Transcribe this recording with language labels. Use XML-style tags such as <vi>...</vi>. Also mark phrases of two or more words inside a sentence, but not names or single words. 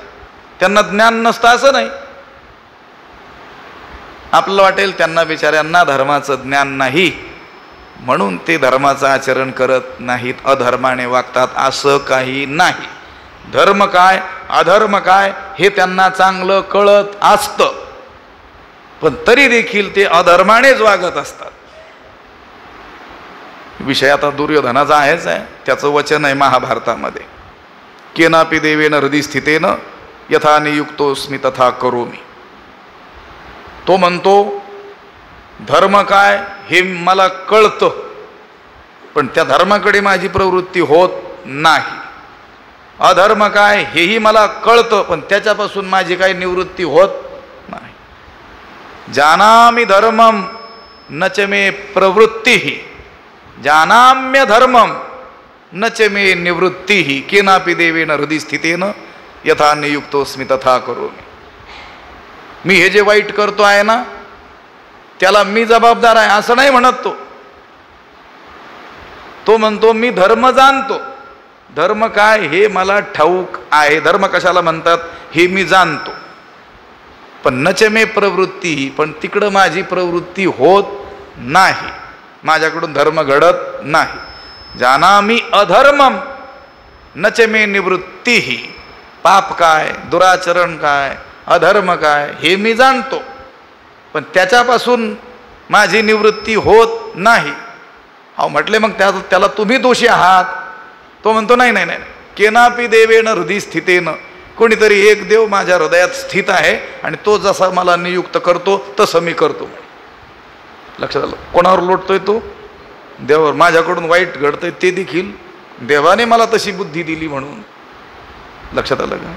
<mr>त्यांना ज्ञान नसतं असं नाही. आपल्याला वाटेल त्यांना बिचाऱ्यांना धर्माचं ज्ञान नाही म्हणून ते धर्माचं आचरण करत नाहीत, अधर्माने वागतात, असं काही नाही. धर्म काय अधर्म काय हे त्यांना चांगलं कळत असतं, पण तरी देखील ते अधर्मानेच वागत असतात. विषय आता दुर्योधनाचा आहेच आहे. त्याचं वचन आहे महाभारतामध्ये,</mr> <sa>केनापि देवेन हृदि स्थितेन यथा नियुक्तोस्मि तथा करोमि.</sa> <mr>तो म्हणतो धर्म काय हे मला कळतं, पण त्या धर्माकडे माझी प्रवृत्ती होत नाही. अधर्म काय हेही मला कळतं, पण त्याच्यापासून माझी काही निवृत्ती होत नाही.</mr> <sa>जानामि धर्मम न च मे प्रवृत्तिः, जानाम्य धर्मम न च मे निवृत्तिः, केनापि देवेन हृदि स्थितेन यथा नियुक्तोस्मि तथा करोमि.</sa> <mr>मी हे जे वाईट करतो आहे ना त्याला मी जबाबदार आहे असं नाही म्हणत तो म्हणतो मी धर्म जाणतो. धर्म काय हे मला ठाऊक आहे. धर्म कशाला म्हणतात हे मी जाणतो, पण</mr> <sa>नच मे प्रवृत्ती,</sa> <mr>पण तिकडं माझी प्रवृत्ती होत नाही, माझ्याकडून धर्म घडत नाही.</mr> <sa>जानामि अधर्मम नच मे निवृत्तीः,</sa> <mr>पाप काय, दुराचरण काय, अधर्म काय हे मी जाणतो, पण त्याच्यापासून माझी निवृत्ती होत नाही. अहो म्हटले मग त्याला तुम्ही दोषी आहात. तो म्हणतो नाही नाही नाही,</mr> <sa>केनापि देवेन हृदि स्थितेन,</sa> <mr>कोणीतरी एक देव माझ्या हृदयात स्थित आहे आणि तो जसा मला नियुक्त करतो तसं मी करतो. लक्षात आलं? कोणावर लोटतोय तो? देवावर. माझ्याकडून वाईट घडतंय ते देखील देवाने मला तशी बुद्धी दिली म्हणून. लक्षात आलं का?</mr>